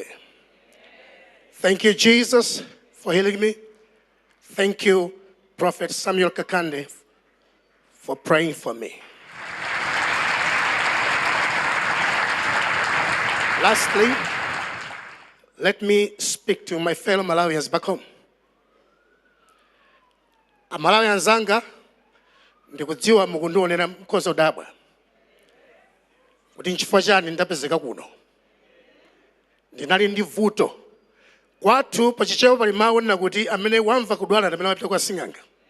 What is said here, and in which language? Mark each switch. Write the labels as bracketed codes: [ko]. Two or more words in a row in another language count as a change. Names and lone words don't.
[en] Thank you, Jesus, for healing me. Thank you, Prophet Samuel Kakande, for praying for me. Lastly, let me speak to my fellow Malawians back home. [ny] Malawian zanga ndikudziwa mukundionera mkozo dabwa kuti nchifukwa chani ndapezeka kuno. Ndinali ndi vuto kwathu pachichewa pali mawu nena kuti amene wamva kudwala ndi amene wapita kwa sing'anga.